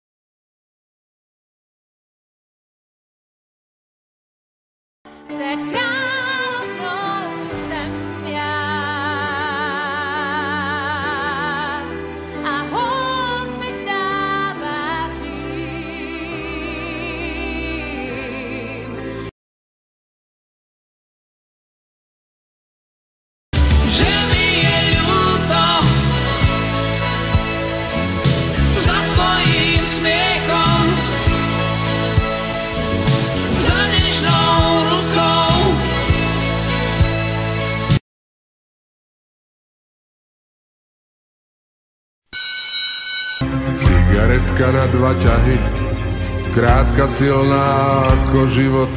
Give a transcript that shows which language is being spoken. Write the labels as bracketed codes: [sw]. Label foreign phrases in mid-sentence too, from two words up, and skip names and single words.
[cs] Před královnou jsem já a hold mi vzdává svým. [sk] Že mi je ľúto za tvojím smiechom, za nežnou rukou. Cigaretka na dva ťahy, krátka silná ako život.